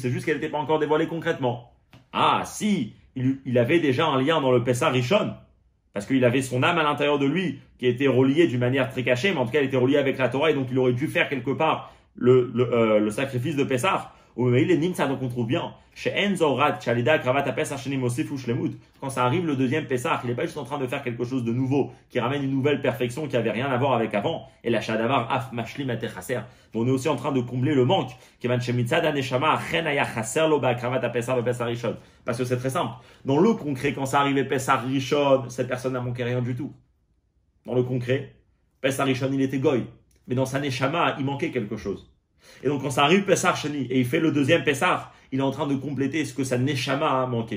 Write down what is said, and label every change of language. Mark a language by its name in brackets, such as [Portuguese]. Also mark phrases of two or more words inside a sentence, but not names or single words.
[French] C'est juste qu'elle n'était pas encore dévoilée concrètement. Ah, si, il avait déjà un lien dans le Pessah Rishon, parce qu'il avait son âme à l'intérieur de lui, qui était reliée d'une manière très cachée, mais en tout cas, elle était reliée avec la Torah, et donc il aurait dû faire quelque part le sacrifice de Pessah. Mais il est nimsa, donc on trouve bien. Quand ça arrive le deuxième Pessah, il n'est pas juste en train de faire quelque chose de nouveau, qui ramène une nouvelle perfection qui n'avait rien à voir avec avant. [Hebrew] אלא שהדבר אף משלים את החסר. [French] On est aussi en train de combler le manque. Parce que c'est très simple. Dans le concret, quand ça arrivait Pessah Rishon, cette personne n'a manqué rien du tout. Dans le concret, Pessah Rishon, il était goy. Mais dans sa neshama, il manquait quelque chose. Et donc quand ça arrive Pessah Sheni et il fait le deuxième Pessah, il est en train de compléter ce que sa neshama a manqué.